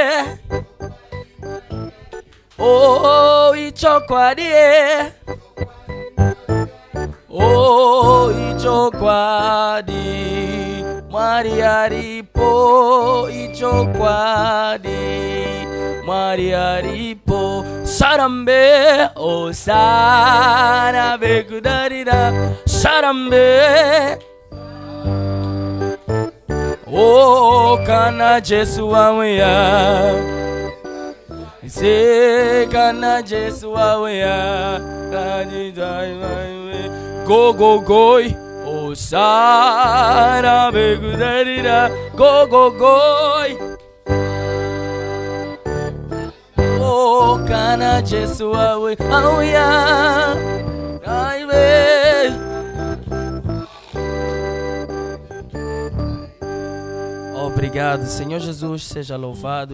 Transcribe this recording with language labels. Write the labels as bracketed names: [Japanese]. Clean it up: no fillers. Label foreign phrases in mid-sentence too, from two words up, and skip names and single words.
[Shona] oh ichokwadi oh ichokwadi Maria ripo, ichokwadi Maria ripo, sarambe oh sarabe kudarira sarambe oh kana Jesu waweya se kana Jesu waweya go go goi oh sarabe kudarira go go goi oh kana Jesu waweya [Portuguese] Obrigado, Senhor Jesus, seja louvado.